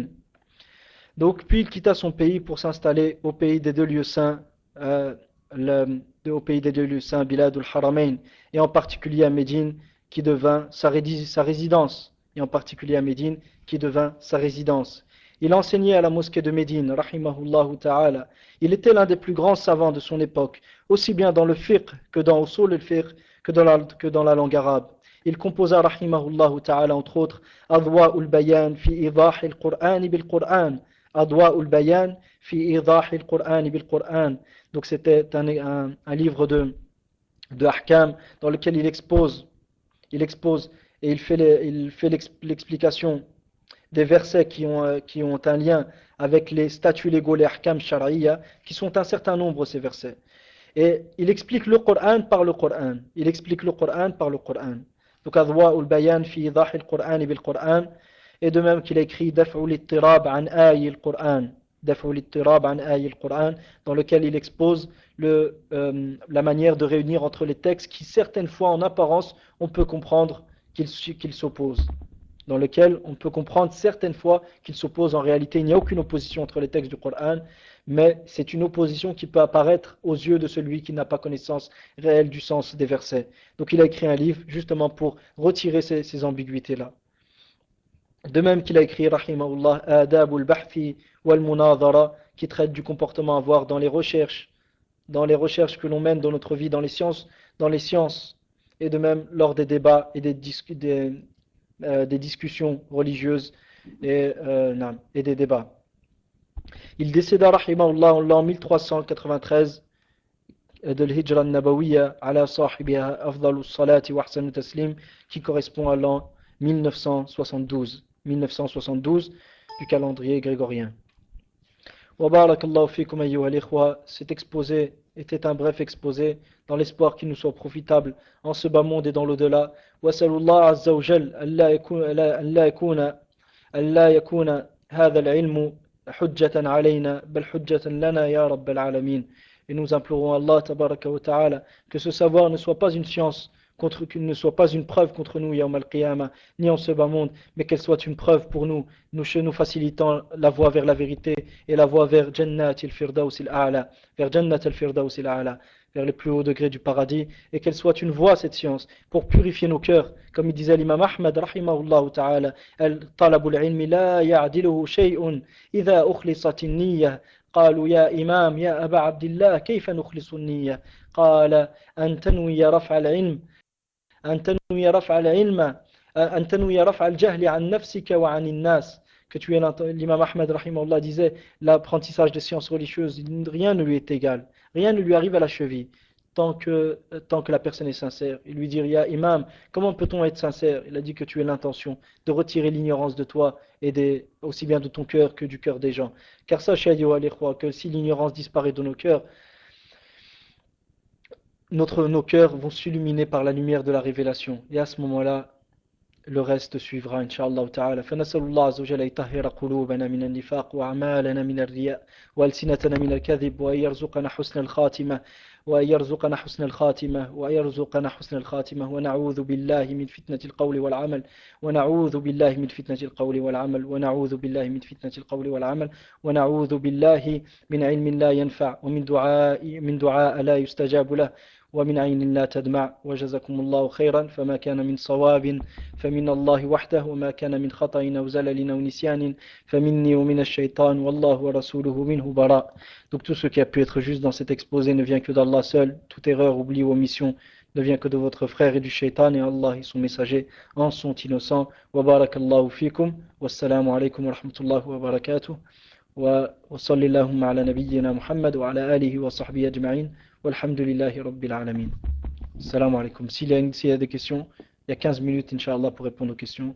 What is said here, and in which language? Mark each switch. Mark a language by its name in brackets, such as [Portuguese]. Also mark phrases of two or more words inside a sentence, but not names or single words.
[French] Donc, puis il quitta son pays pour s'installer au pays des deux lieux saints, au pays des deux lieux saints, Bilad al-Haramain, et en particulier à Médine, qui devint sa résidence. Et en particulier à Médine, qui devint sa résidence. Il enseignait à la mosquée de Médine, [Arabic] رحمه الله تعالى. [French] Il était l'un des plus grands savants de son époque, aussi bien dans le fiqh que dans [Arabic] أصول الفقه, [French] que dans la langue arabe. Il composa, [Arabic] رحمه الله تعالى, [French] entre autres, Adwa ul-Bayan fi idah al-Qur'an bil-Qur'an. Adwa ul-Bayan fi idah al-Qur'an bil-Qur'an. Donc c'était un livre de ahkam dans lequel il expose et il fait l'explication des versets qui ont un lien avec les statuts légaux, les [Arabic] أحكام شرعية, [French] qui sont un certain nombre, ces versets. Et il explique le Coran par le Coran. Donc, Adwa ul-Bayan fi idah al-Qur'an bil-Qur'an. Et de même qu'il a écrit Daf'u l'ittirab an ayi al-Qur'an. Daf'u l'ittirab an ayi al-Qur'an, dans lequel il expose la manière de réunir entre les textes qui, certaines fois, en apparence, on peut comprendre qu'ils s'opposent. Dans lequel on peut comprendre certaines fois qu'ils s'opposent. En réalité, il n'y a aucune opposition entre les textes du Coran, mais c'est une opposition qui peut apparaître aux yeux de celui qui n'a pas connaissance réelle du sens des versets. Donc il a écrit un livre justement pour retirer ces ambiguïtés-là. De même qu'il a écrit, rahimahullah, Adab al-Bahthi wal-Munadhara, qui traite du comportement à avoir dans les recherches que l'on mène dans notre vie, dans les sciences, et de même lors des débats et des discussions religieuses et des débats. Il décéda, rahimahullah, en l'an 1393 de l' [Arabic] الهجرة النبوية على صاحبها أفضل الصلاة وأحسن التسليم, [French] qui correspond à l'an 1972 du calendrier grégorien. [Arabic] وبارك الله فيكم أيها الإخوة. [French] Cet exposé était un bref exposé dans l'espoir qu'il nous soit profitable en ce bas monde et dans l'au-delà. [Arabic] وصلى الله عز وجل أن لا يكون هذا العلم حجة علينا بل حجة لنا يا رب العالمين. [French] Et nous implorons [Arabic] الله تبارك وتعالى [French] que ce savoir ne soit pas une science qu'il ne soit pas une preuve contre nous, [Arabic] يوم القيامة, [French] ni en ce bas monde, mais qu'elle soit une preuve pour nous facilitant la voie vers la vérité et la voie vers [Arabic] جنة الفردوس الأعلى, [French] vers les plus hauts degrés du paradis, et qu'elle soit une voie, cette science, pour purifier nos cœurs. Comme il disait l'imam Ahmad, [Arabic] رحمه الله تعالى, طلب العلم لا يعدله شيء إذا أخلصت النية. قالوا يا إمام يا أبا عبد الله كيف نخلص النية؟ قال أن تنوي رفع العلم أن تنوي رفع الجهل عن نفسك وعن الناس. [French] Que tu es l'imam Ahmed rahimahullah disait, l'apprentissage des sciences religieuses, rien ne lui est égal, rien ne lui arrive à la cheville. tant que la personne est sincère. Et lui dire, [Arabic] يا إمام, [French] comment peut-on être sincère? Il a dit que tu es l'intention de retirer l'ignorance de toi et aussi bien de ton cœur que du cœur des gens. Car sachez, [Arabic] أيها الإخوة, [French] que si l'ignorance disparaît de nos cœurs, nos cœurs vont s'illuminer par la lumière de la révélation. Et à ce moment-là, le reste suivra, [Arabic] إن شاء الله تعالى. فنسأل الله عز وجل يطهر قلوبنا من النفاق وأعمالنا من الرياء وألسنتنا من الكذب وأن يرزقنا حسن الخاتمة وأن يرزقنا حسن الخاتمة وأن يرزقنا حسن الخاتمة ونعوذ بالله من فتنة القول والعمل ونعوذ بالله من فتنة القول والعمل ونعوذ بالله من فتنة القول والعمل ونعوذ بالله من علم لا ينفع ومن دعاء لا يستجاب له ومن عين لا تدمع وجزاكم الله خيرا فما كان من صواب فمن الله وحده وما كان من خطأ أو زلل أو نسيان فمني ومن الشيطان والله ورسوله منه براء. [French] Donc tout ce qui a pu être juste dans cet exposé ne vient que d'Allah seul. Toute erreur, oubli ou omission ne vient que de votre frère et du shaitan, et Allah et son messager en sont innocents. [Arabic] وبارك الله فيكم. والسلام عليكم ورحمة الله وبركاته. وصلى اللهم على نبينا محمد وعلى آله وصحبه أجمعين والحمد لله رب العالمين. سلام عليكم. [French] S'il y a des questions, il y a 15 minutes, Inch'Allah, pour répondre aux questions.